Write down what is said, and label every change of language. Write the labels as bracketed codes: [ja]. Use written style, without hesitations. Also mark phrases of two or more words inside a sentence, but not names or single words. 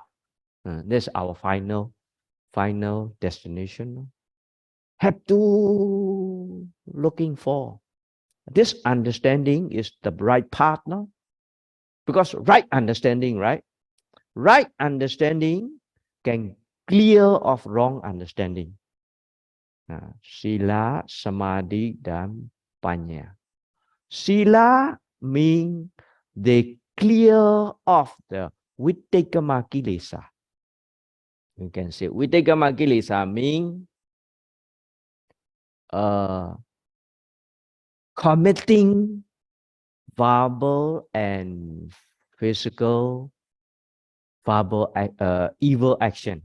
[en] That's our final destination. Have to looking for. This understanding is the right partner. Because right understanding, right? Right understanding can clear off wrong understanding. [pi] Sila, Samadhi, dan Panya. [en] Sila means they clear off the [pi] Vittekama Kilesa. [en] You can say [pi] Vittekama Kilesa [en] means committing verbal and physical evil action.